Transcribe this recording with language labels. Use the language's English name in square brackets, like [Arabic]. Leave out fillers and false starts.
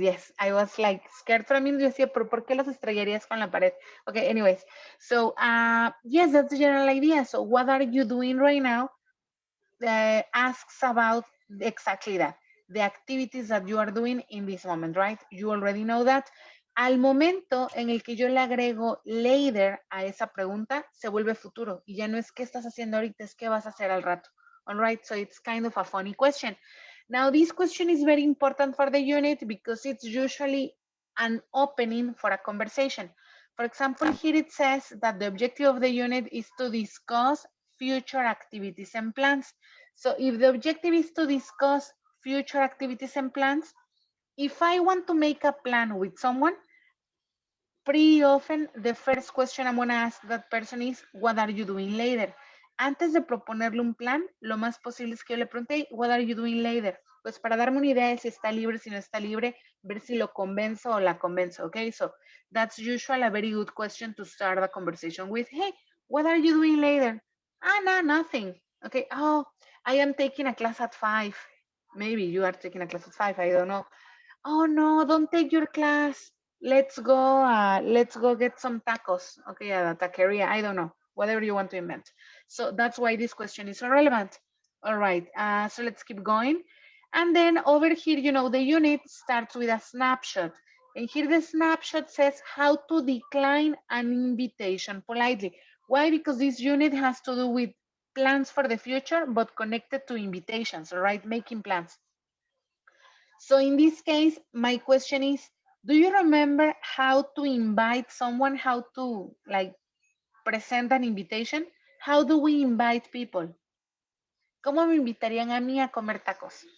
[English] Yes, I was like scared for a minute. [Spanish] Yo decía, pero ¿por qué los estrellarías con la pared? [English] Okay, anyways. So, yes, that's the general idea. So, what are you doing right now? Asks about exactly that. The activities that you are doing in this moment, right? You already know that. [Spanish] Al momento en el que yo le agrego later a esa pregunta, se vuelve futuro. Y ya no es qué estás haciendo ahorita, es qué vas a hacer al rato. [English] All right, so it's kind of a funny question. Now, this question is very important for the unit because it's usually an opening for a conversation. For example, here it says that the objective of the unit is to discuss future activities and plans. So if the objective is to discuss future activities and plans, if I want to make a plan with someone, pretty often the first question I'm going to ask that person is, what are you doing later? [Spanish] Antes de proponerle un plan, lo más posible es que yo le pregunte, [English] what are you doing later? [Spanish] Pues para darme una idea de si está libre, si no está libre, ver si lo convenzo o la convenzo, okay? [English] So that's usually a very good question to start a conversation with. Hey, what are you doing later? No, nothing. Okay, oh, I am taking a class at 5. Maybe you are taking a class at 5. I don't know. Oh no, don't take your class. Let's go get some tacos. Okay, a taqueria. I don't know. Whatever you want to invent. So that's why this question is so relevant. All right. So let's keep going. And then over here, the unit starts with a snapshot. And here the snapshot says how to decline an invitation politely. Why? Because this unit has to do with plans for the future, but connected to invitations, all right? Making plans. So in this case, my question is, do you remember how to invite someone, how to like present an invitation? How do we invite people? [Spanish] ¿Cómo me invitarían a mí a comer tacos?